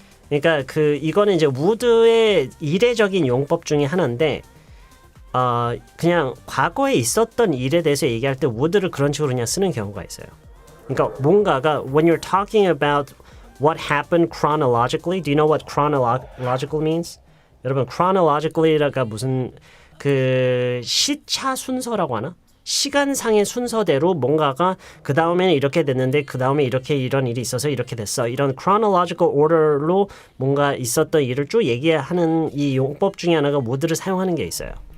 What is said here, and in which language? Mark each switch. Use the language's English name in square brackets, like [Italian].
[Korean] 그러니까 이거는 이제 would의 이례적인 용법 중에 하나인데 그냥 과거에 있었던 일에 대해서 얘기할 때 would를 그런 식으로 그냥 쓰는 경우가 있어요. 그러니까 뭔가가 [English] when you're talking about what happened chronologically, do you know what chronological means? [Korean] 여러분 chronologically가 무슨 시차 순서라고 하나? 시간상의 순서대로 뭔가가 그 다음에는 이렇게 됐는데 그 다음에 이런 일이 있어서 이렇게 됐어. 이런 chronological order로 뭔가 있었던 일을 쭉 얘기하는 이 용법 중에 하나가 would를 사용하는 게 있어요.